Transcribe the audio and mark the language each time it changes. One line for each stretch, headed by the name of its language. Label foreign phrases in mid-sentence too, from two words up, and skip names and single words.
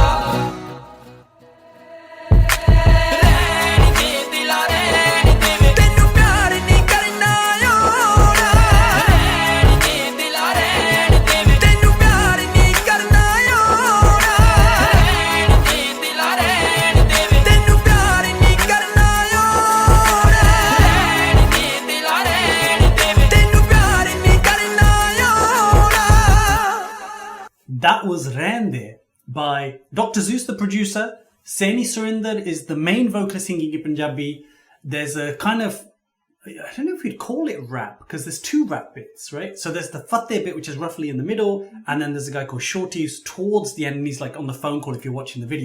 Punjabi: ਰਹਿਣ ਦੇ ਦਿਲਾ ਰਹਿਣ ਦੇ ਤੈਨੂੰ ਪਿਆਰ ਨਹੀਂ ਕਰਨਾ ਓਰਾ ਰਹਿਣ ਦੇ ਦਿਲਾ ਰਹਿਣ ਦੇ ਤੈਨੂੰ ਪਿਆਰ ਨਹੀਂ ਕਰਨਾ ਓਰਾ ਰਹਿਣ ਦੇ ਦਿਲਾ ਰਹਿਣ ਦੇ ਤੈਨੂੰ ਪਿਆਰ ਨਹੀਂ ਕਰਨਾ ਓਰਾ ਰਹਿਣ ਦੇ ਦਿਲਾ ਰਹਿਣ ਦੇ ਤੈਨੂੰ ਪਿਆਰ ਨਹੀਂ ਕਰਨਾ ਓਰਾ
English: That was Rendeh by Dr Zeus, the producer. Saini Surinder is the main vocalist singing in Punjabi. There's a kind of, I don't know if you'd call it rap, because there's two rap bits, right? So there's the Fateh bit, which is roughly in the middle, and then there's a guy called Shortie who's towards the end, and he's like on the phone call if you're watching the video.